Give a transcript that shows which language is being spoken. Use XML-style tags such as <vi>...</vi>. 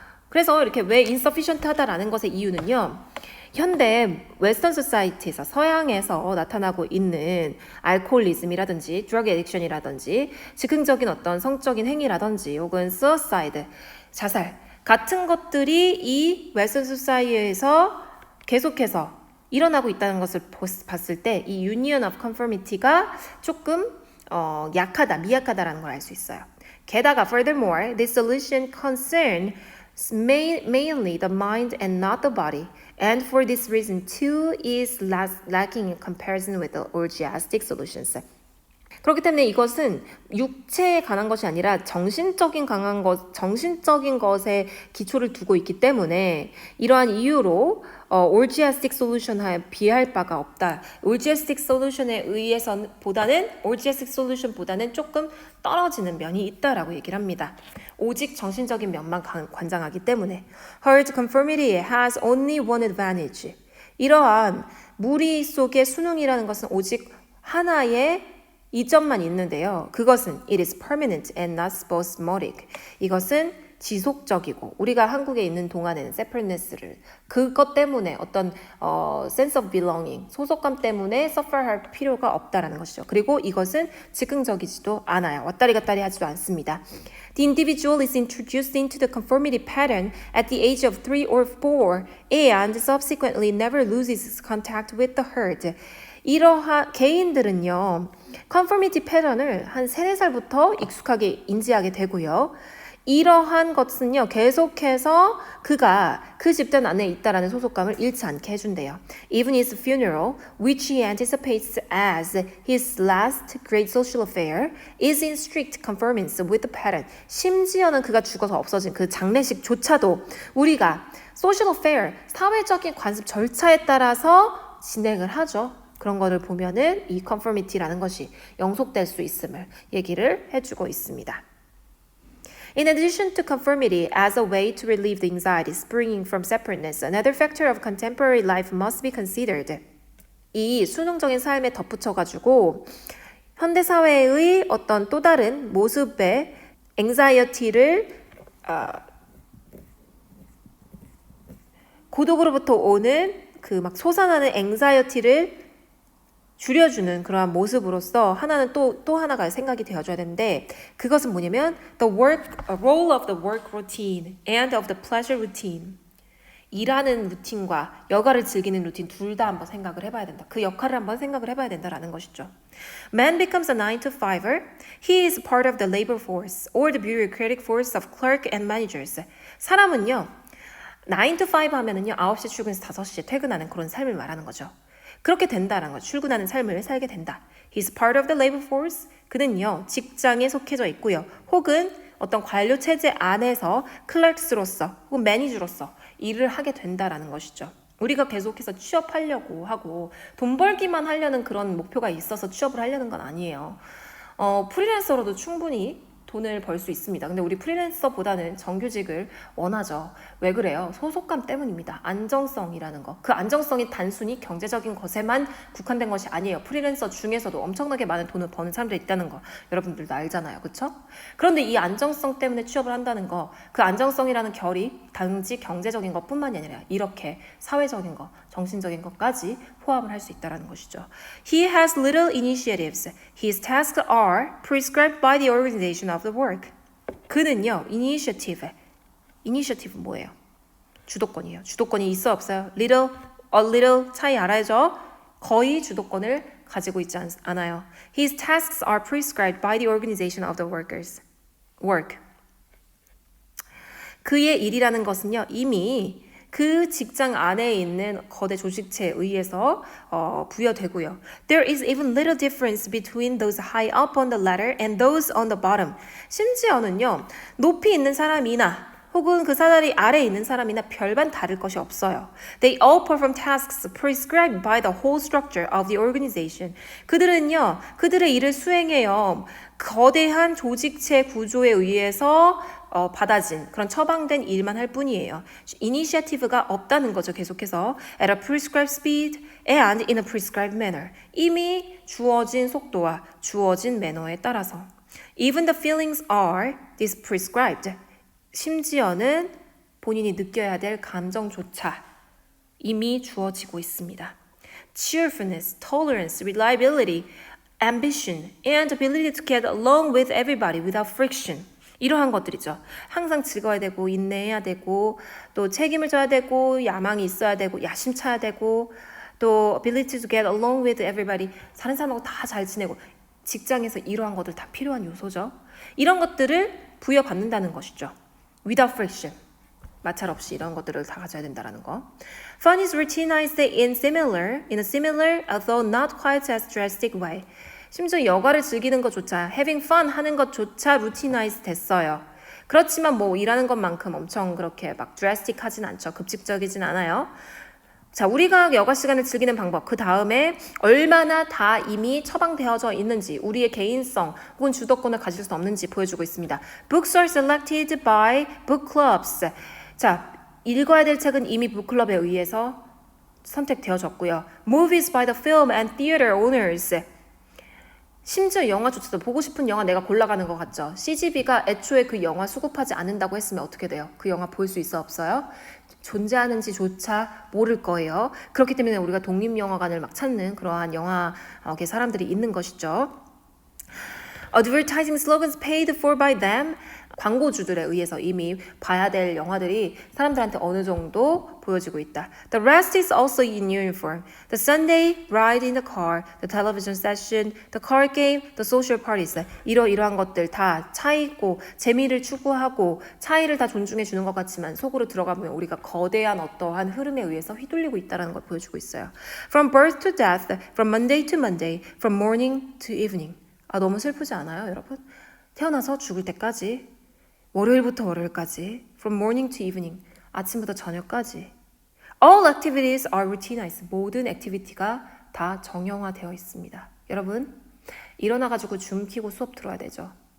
<ko>그래서 이렇게 왜 insufficient하다라는 것의 이유는요. 현대 웨스턴 소사이티에서 서양에서 나타나고 있는 알코올리즘이라든지 드러그 애딕션이라든지 즉흥적인 어떤 성적인 행위라든지 혹은 suicide, 자살 같은 것들이 이 웨스턴 소사이티에서 계속해서 일어나고 있다는 것을 봤을 때 이</ko> <en>union of conformity</en> <ko>가 조금 약하다, 미약하다라는 걸 알 수 있어요. 게다가</ko> <en>furthermore, this solution concern mainly the mind and not the body, and for this reason too is lacking in comparison with the orgiastic solutions.</en> <ko>그렇기 때문에 이것은 육체에 관한 것이 아니라 정신적인 것에 기초를 두고 있기 때문에 이러한 이유로 orgiastic solution에 비할 바가 없다. orgiastic solution보다는 조금 떨어지는 면이 있다라고 얘기를 합니다. 오직 정신적인 면만 관장하기 때문에</ko> <en>herd conformity has only one advantage.</en> <ko>이러한 무리 속의 순응이라는 것은 오직 하나의 이점만 있는데요. 그것은</ko> <en>it is permanent and not spasmodic.</en> <ko>이것은 지속적이고 우리가 한국에 있는 동안에는 separateness를 그것 때문에 어떤</ko> <en>sense of belonging,</en> <ko>소속감 때문에 suffer할 필요가 없다라는 것이죠. 그리고 이것은 즉흥적이지도 않아요. 왔다리 갔다리 하지도 않습니다.</ko> <en>The individual is introduced into the conformity pattern at the age of 3 or 4 and subsequently never loses contact with the herd.</en> <ko>이러한 개인들은요, conformity 패턴을 한 3, 4살부터 익숙하게 인지하게 되고요. 이러한 것은요, 계속해서 그가 그 집단 안에 있다라는 소속감을 잃지 않게 해준대요.</ko> <en>Even his funeral, which he anticipates as his last great social affair, is in strict conformance with the pattern.</en> <ko>심지어는 그가 죽어서 없어진 그 장례식조차도 우리가 social affair, 사회적인 관습 절차에 따라서 진행을 하죠. 그런 거를 보면은 이 conformity라는 것이 영속될 수 있음을 얘기를 해주고 있습니다.</ko> <en>In addition to conformity as a way to relieve the anxiety springing from separateness, another factor of contemporary life must be considered.</en> <ko>이 수능적인 삶에 덧붙여가지고 현대 사회의 어떤 또 다른 모습의 anxiety를 고독으로부터 오는 그 막 솟아나는 anxiety를 줄여주는 그러한 모습으로서 하나는 또 하나가 생각이 되어줘야 되는데 그것은 뭐냐면</ko> <en>the role of the work routine and of the pleasure routine.</en> <ko>일하는 루틴과 여가를 즐기는 루틴 둘 다 한번 생각을 해봐야 된다. 그 역할을 한번 생각을 해봐야 된다라는 것이죠.</ko> <en>Man becomes a 9-to-5er. He is part of the labor force or the bureaucratic force of clerk and managers.</en> <ko>사람은요. 9-to-5 하면은요. 9시 출근해서 5시에 퇴근하는 그런 삶을 말하는 거죠. 그렇게 된다라는 거죠. 출근하는 삶을 살게 된다.</ko> <en>He's part of the labor force.</en> <ko>그는요. 직장에 속해져 있고요. 혹은 어떤 관료 체제 안에서 클래스로서 혹은 매니저로서 일을 하게 된다라는 것이죠. 우리가 계속해서 취업하려고 하고 돈 벌기만 하려는 그런 목표가 있어서 취업을 하려는 건 아니에요. 프리랜서로도 충분히 돈을 벌 수 있습니다. 근데 우리 프리랜서보다는 정규직을 원하죠. 왜 그래요? 소속감 때문입니다. 안정성이라는 거. 그 안정성이 단순히 경제적인 것에만 국한된 것이 아니에요. 프리랜서 중에서도 엄청나게 많은 돈을 버는 사람들이 있다는 거 여러분들도 알잖아요. 그렇죠? 그런데 이 안정성 때문에 취업을 한다는 거, 그 안정성이라는 결이 단지 경제적인 것뿐만이 아니라 이렇게 사회적인 것, 정신적인 것까지 포함을 할 수 있다는 것이죠.</ko> <en>He has little initiatives. His tasks are prescribed by the organization of the work.</en> <ko>그는요, initiative 뭐예요? 주도권이에요. 주도권이 있어 없어요? little, a little 차이 알아야죠? 거의 주도권을 가지고 있지 않아요.</ko> <en>His tasks are prescribed by the organization of the work.</en> <ko>그의 일이라는 것은요, 이미 그 직장 안에 있는 거대 조직체에 의해서 부여되고요.</ko> <en>There is even little difference between those high up on the ladder and those on the bottom.</en> <ko>심지어는요, 높이 있는 사람이나 혹은 그 사다리 아래에 있는 사람이나 별반 다를 것이 없어요.</ko> <en>They all perform tasks prescribed by the whole structure of the organization.</en> <ko>그들은요, 그들의 일을 수행해요. 거대한 조직체 구조에 의해서 받아진 그런 처방된 일만 할 뿐이에요. 이니시어티브가 없다는 거죠. 계속해서</ko> <en>at a prescribed speed and in a prescribed manner.</en> <ko>이미 주어진 속도와 주어진 매너에 따라서.</ko> <en>Even the feelings are prescribed.</en> <ko>심지어는 본인이 느껴야 될 감정조차 이미 주어지고 있습니다.</ko> <en>Cheerfulness, tolerance, reliability, ambition, and ability to get along with everybody without friction.</en> <ko>이러한 것들이죠. 항상 즐거워야 되고 인내해야 되고 또 책임을 져야 되고 야망이 있어야 되고 야심차야 되고 또</ko> <en>ability to get along with everybody.</en> <ko>다른 사람하고 다 잘 지내고 직장에서 이러한 것들 다 필요한 요소죠. 이런 것들을 부여받는다는 것이죠.</ko> <en>Without friction.</en> <ko>마찰 없이 이런 것들을 다 가져야 된다는 거.</ko> <en>Fun is routinized in a similar, although not quite as drastic way.</en> <ko>심지어 여가를 즐기는 것조차,</ko> <en>having fun</en> <ko>하는 것조차 routinized 됐어요. 그렇지만 뭐 일하는 것만큼 엄청 그렇게 막 drastic 하진 않죠. 급직적이진 않아요. 자, 우리가 여가 시간을 즐기는 방법, 그 다음에 얼마나 다 이미 처방되어져 있는지, 우리의 개인성 혹은 주도권을 가질 수 없는지 보여주고 있습니다.</ko> <en>Books are selected by book clubs.</en> <ko>자, 읽어야 될 책은 이미 북클럽에 의해서 선택되어졌고요.</ko> <en>Movies by the film and theater owners.</en> <ko>심지어 영화조차도 보고 싶은 영화 내가 골라가는 것 같죠. CGV가 애초에 그 영화 수급하지 않는다고 했으면 어떻게 돼요? 그 영화 볼 수 있어 없어요? 존재하는지조차 모를 거예요. 그렇기 때문에 우리가 독립영화관을 막 찾는 그러한 영화계 사람들이 있는 것이죠.</ko> <en>Advertising slogans paid for by them.</en> <ko>광고주들에 의해서 이미 봐야 될 영화들이 사람들한테 어느 정도 보여지고 있다.</ko> <en>The rest is also in uniform. The Sunday ride in the car, the television session, the card game, the social parties.</en> <ko>이러한 것들 다 차이고 재미를 추구하고 차이를 다 존중해 주는 것 같지만 속으로 들어가면 우리가 거대한 어떠한 흐름에 의해서 휘둘리고 있다는 걸 보여주고 있어요.</ko> <en>From birth to death, from Monday to Monday, from morning to evening.</en> <ko>너무 슬프지 않아요, 여러분? 태어나서 죽을 때까지 월요일부터 월요일까지</ko> <en>from morning to evening</en> <ko>아침부터 저녁까지</ko> <en>all activities are routinized</en> <ko>모든 액티비티가 다 정형화되어 있습니다. 여러분 일어나가지고 줌 키고 수업 들어야 되죠.</ko>